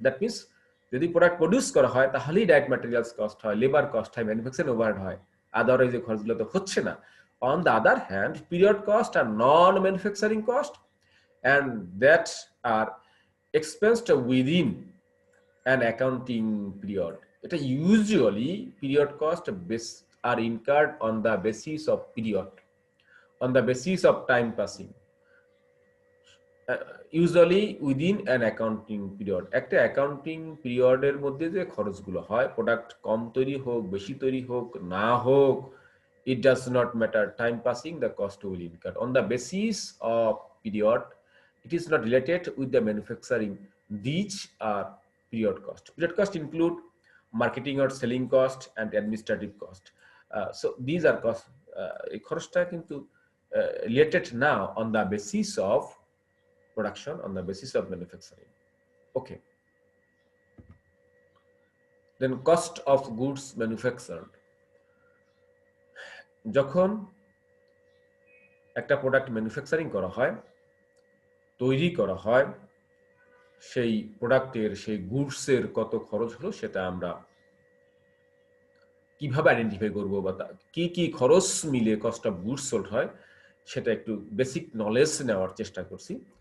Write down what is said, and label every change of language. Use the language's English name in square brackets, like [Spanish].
[English] that means [Bangla] যদি product produce করা হয় তাহলেই ডাইরেক্ট ম্যাটেরিয়ালস কস্ট হয়, লেবার কস্ট হয়, ম্যানুফ্যাকচারিং ওভারহেড হয়, আদারওয়াইজ যে খরচগুলো তো হচ্ছে না। [English] On the other hand period cost আর non manufacturing cost and that are expensed within an accounting period. It usually period cost are incurred on the basis of period, on the basis of time passing, usually within an accounting period. [Bangla] একটা accounting পিরিয়ডের মধ্যে যে খরচগুলো হয়, product কম তৈরি হোক, বেশি তৈরি হোক, না হোক, [English] it does not matter. Time passing, the cost will incur on the basis of period. It is not related with the manufacturing. These are period cost. Period cost include marketing or selling cost and administrative cost. So these are costs. [Bangla] এই খরচটা কিন্তু [English] related now on the basis of production, on the basis of manufacturing. Okay. [Bangla] Then cost of goods manufactured, যখন একটা product manufacturing করা হয়, তৈরি করা হয়, সেই প্রোডাক্টের সেই গুডসের কত খরচ হলো সেটা আমরা কিভাবে আইডেন্টিফাই করবো, বা কি কি খরচ মিলে কস্ট অফ গুডস সোল্ড হয় সেটা একটু বেসিক নলেজ নেওয়ার চেষ্টা করছি।